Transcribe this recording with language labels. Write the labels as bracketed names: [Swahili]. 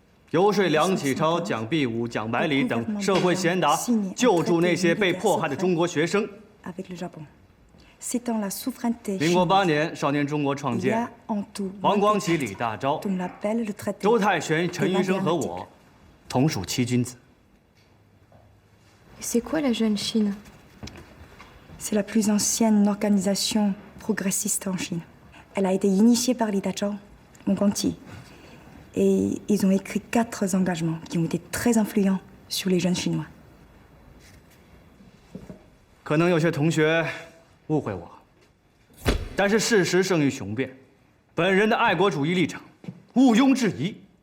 [Chinese] 游说梁启超、蒋必武、蒋百里等社会贤达，救助那些被迫害的中国学生。民国8年，少年中国创建，黄光启、李大钊、周泰玄、陈云生和我，同属7君子。 [French] C'est quoi la Jeune Chine？ C'est la plus ancienne organisation progressiste en Chine. Elle a été initiée par Li Dazhao, Wang Guangqi. Et ils ont écrit 4 engagements qui ont été très influents sur les jeunes Chinois. [Chinese] 可能有些同学误会我，但是事实胜于雄辩，本人的爱国主义立场毋庸置疑。